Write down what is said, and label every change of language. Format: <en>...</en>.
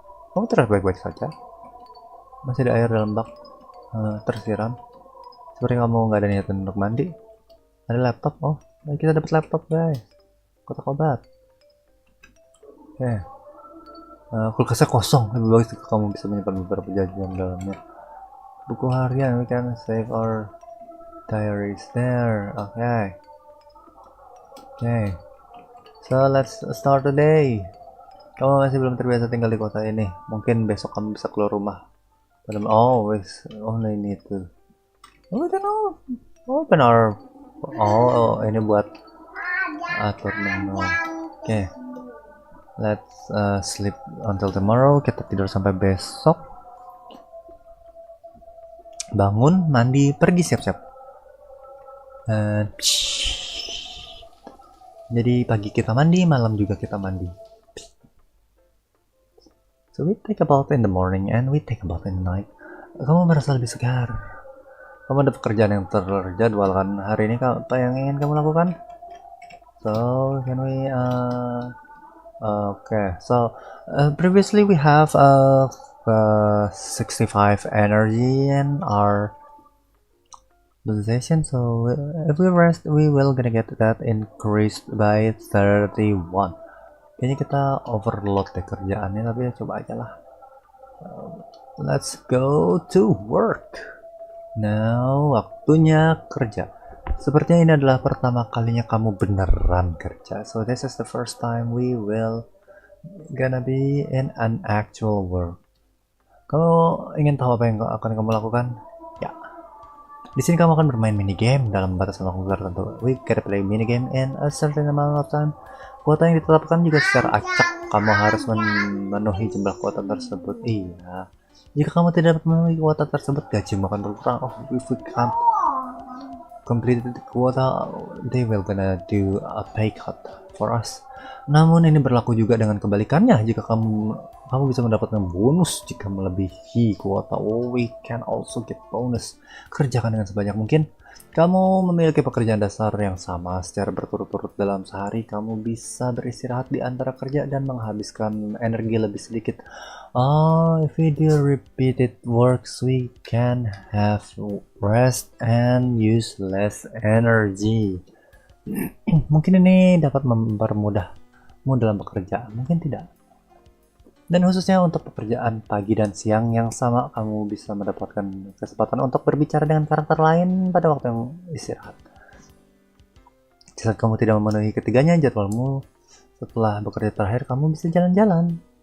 <id>Kamu terlihat baik-baik saja. Masih ada air dalam bak, tersiram. Seperti kamu nggak ada niatan untuk mandi. Ada laptop, kita dapat laptop guys, kotak obat. Oke. Kulkasnya kosong, lebih bagus jika kamu bisa menyimpan beberapa jajan dalamnya. Buku harian,</id> <en>we can save our diaries there. Okay. So let's start the day.</en> <id>Kamu masih belum terbiasa tinggal di kota ini. Mungkin besok kamu bisa keluar rumah.</id> <en>Always only need to. We can open our.</en> <id>Ini buat atur menu. Okay.</id> <en>Let's sleep until tomorrow.</en> <id>Kita tidur sampai besok. Bangun, mandi, pergi siap-siap. Jadi pagi kita mandi, malam juga kita mandi.</id> <en>So we take a bath in the morning and we take a bath in the night.</en> <id>Kamu merasa lebih segar. Kamu ada pekerjaan yang terjadwalkan hari ini. Apa yang ingin kamu lakukan?</id> <en>So can we okay, so previously we have 65 energy in our possession, so if we rest we will gonna get that increased by 31.</en> <id>Kayaknya kita overload deh kerjaannya, tapi ya coba aja lah.</id> <en>Let's go to work.</en> <id>Now waktunya kerja. Sepertinya ini adalah pertama kalinya kamu beneran kerja.</id> <en>So this is the first time we will gonna be in an actual work.</en> <id>Kamu ingin tahu apa yang akan kamu lakukan? Ya. Di sini kamu akan bermain minigame dalam batasan waktu tertentu.</id> <en>We can play minigame in a certain amount of time.</en> <id>Kuota yang ditetapkan juga secara acak. Kamu harus memenuhi jumlah kuota tersebut. Iya. Jika kamu tidak dapat memenuhi kuota tersebut, gaji akan berkurang.</id> <en>Oh, if we can't complete the quota, they will gonna do a pay cut for us.</en> <id>Namun ini berlaku juga dengan kebalikannya. Jika kamu bisa mendapatkan bonus jika melebihi kuota.</id> <en>Oh, we can also get bonus.</en> <id>Kerjakan dengan sebanyak mungkin. Kamu memiliki pekerjaan dasar yang sama secara berturut-turut dalam sehari. Kamu bisa beristirahat di antara kerja dan menghabiskan energi lebih sedikit.</id> <en>If we do repeated works, we can have rest and use less energy.</en> <id>Mungkin ini dapat mempermudahmu dalam pekerjaan, mungkin tidak. Dan khususnya untuk pekerjaan pagi dan siang yang sama, kamu bisa mendapatkan kesempatan untuk berbicara dengan karakter lain pada waktu yang istirahat. Jika kamu tidak memenuhi ketiganya, jadwalmu setelah bekerja terakhir, kamu bisa jalan-jalan.</id>